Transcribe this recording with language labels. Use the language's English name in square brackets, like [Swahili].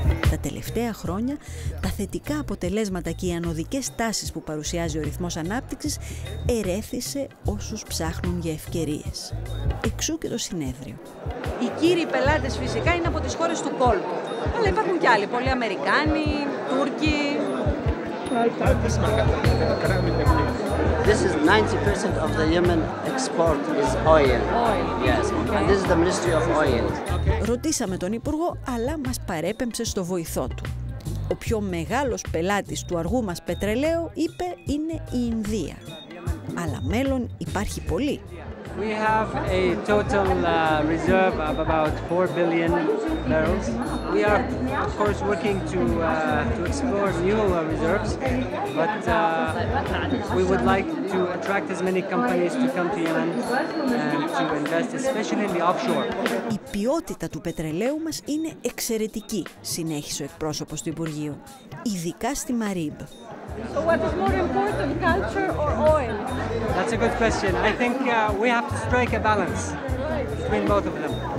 [Greek] Τα τελευταία χρόνια, τα θετικά αποτελέσματα και οι ανωδικές τάσεις που παρουσιάζει ο ρυθμός ανάπτυξης ερέθησε όσους ψάχνουν για ευκαιρίες. Εξού και το συνέδριο. Οι κύριοι πελάτες φυσικά είναι από τις χώρες του κόλπου. Αλλά υπάρχουν και άλλοι, πολλοί Αμερικάνοι, Τούρκοι. [English] This is 90% of the Yemen export is oil. Yes, and this is the Ministry of Oil. [Greek] Ρωτήσαμε τον Υπουργό, αλλά μας παρέπεμψε στο βοηθό του. Ο πιο μεγάλος πελάτης του αργού μας πετρελαίου, είπε, είναι η Ινδία. Αλλά μέλλον υπάρχει πολύ. [English] We have a total reserve of about 4 billion barrels. We are, of course, working to explore new reserves, but we would like to attract as many companies to come to Yemen and to invest, especially in the offshore. [Greek] Η ποιότητα του πετρελαίου μας είναι εξαιρετική, συνέχισε ο εκπρόσωπος του Υπουργείου, ειδικά στη Μαρίμπ. [English] So what is more important, culture or oil? That's a good question. I think we have to strike a balance between both of them.